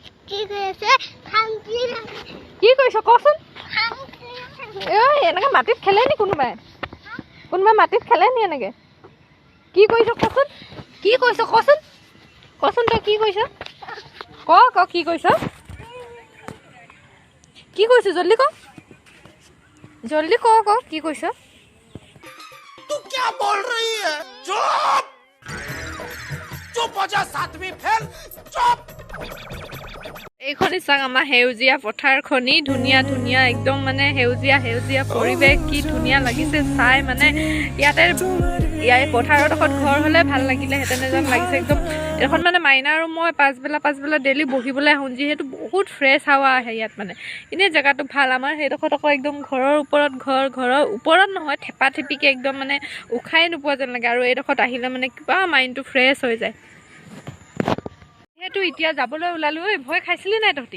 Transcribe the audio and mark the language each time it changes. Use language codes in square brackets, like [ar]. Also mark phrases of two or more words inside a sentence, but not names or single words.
[as] কি কৰিছ কচোন এনেকে মাটিত খেলে নি কোনোবাই মাটিত খেলে নি এনেকে কি কৰিছ কচোন কি কৈছ কচোন তই কি কৈছ ক কি কৈছ জলদি ক কি কৈছ [hi] तू क्या बोल रही है चुप हो जा सातवीं फेल चुप [as] এইখনি চাওক আমাৰ সেউজীয়া পথাৰখনি ধুনীয়া একদম মানে সেউজীয়া পৰিৱেশ কি ধুনীয়া লাগিছে চাই মানে ইয়াতে পথাৰত এখন ঘৰ হ'লে ভাল লাগিলেহেঁতেন যেন লাগিছে একদম এখন মানে মাইনা আৰু মই পাছবেলা ডেইলি বহিবলৈ আহোঁ যিহেতু বহুত ফ্ৰেছ হাৱা আহে ইয়াত মানে এনেই জেগাটো ভাল আমাৰ সেইডোখৰত আকৌ একদম ঘৰৰ ওপৰত নহয় থেপা থেপিকে একদম মানে উশাই নোপোৱা যেন লাগে আৰু এইডোখৰত আহিলে মানে কিবা মাইণ্ডটো ফ্ৰেছ হৈ যায় সেইটো এতিয়া যাবলৈ ওলালো ঐ ভয় খাইছিলি নাই তহঁতি